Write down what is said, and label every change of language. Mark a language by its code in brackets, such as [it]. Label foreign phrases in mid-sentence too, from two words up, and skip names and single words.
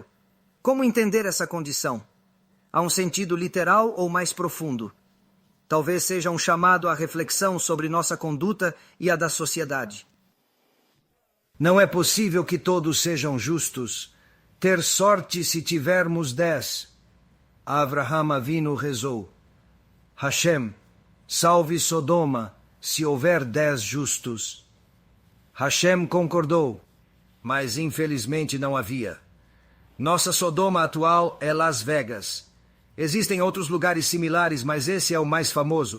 [pt] Como entender essa condição? Há um sentido literal ou mais profundo? Talvez seja um chamado à reflexão sobre nossa conduta e a da sociedade. Não é possível que todos sejam justos. Ter sorte se tivermos 10. Avraham Avinu rezou: Hashem, salve Sodoma, se houver 10 justos. Hashem concordou, mas infelizmente não havia. Nossa Sodoma atual é Las Vegas. Existem outros lugares similares, mas esse é o mais famoso.